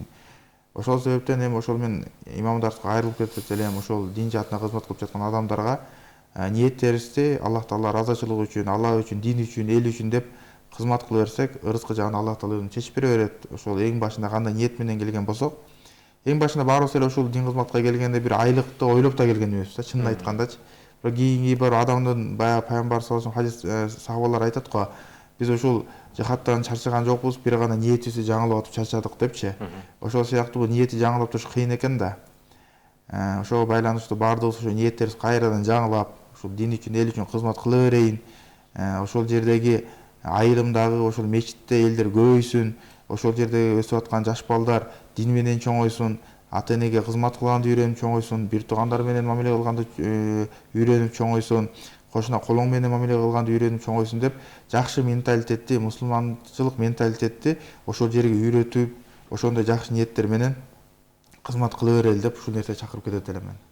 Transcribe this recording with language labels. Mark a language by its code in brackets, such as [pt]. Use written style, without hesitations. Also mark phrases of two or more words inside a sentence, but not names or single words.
[ky] Ошол себептен эми ошол мен имамдарга айрылып кетсек эле ошол дин жаатына кызмат кылып жаткан адамдарга ниеттерибизди Аллах Таала ыраазычылыгы үчүн, Алла үчүн, дин үчүн, эл үчүн деп кызмат кыла берсек, ырыскы жагын Аллах Таала өзү чечип бере берет. Ошол эң башында кандай ниет менен келген болсок, эң башында баарыбыз эле ушул дин кызматка келгенде бир айлыкты ойлоп да келген эмеспиз да, чынын айткандачы. Бирок кийинки бир адамдын баягы пайгамбар [ar] صلى الله عليه وسلم [ky] хадис сахабалар айтат го, биз ушул жихадтан чарчаган жокпуз, бир гана ниетибизди жаңылап атып чарчадык депчи. Ошол сыяктуу бул ниетти жаңылап туруш кыйын экен да. Ошого байланыштуу баардыгыбыз ошо ниеттерибиз кайрадан жаңылап, ушул дин үчүн, эл үчүн кызмат кыла берейин. Ошол жердеги айрымдагы ошол мечитте элдер көбөйсүн, ошол жерде өсүп аткан жаш балдар дин менен чоңойсун, ата энеге кызмат кылганды үйрөнүп чоңойсун, бир туугандар менен мамиле кылганды үйрөнүп чоңойсун, кошуна колоң менен мамиле кылганды үйрөнүп чоңойсун деп жакшы менталитетти, мусулманчылык менталитетти ошол жерге үйрөтүп, ошондой жакшы ниеттер менен кызмат кыла берели деп ушул нерсе чакырып кетет элем мен.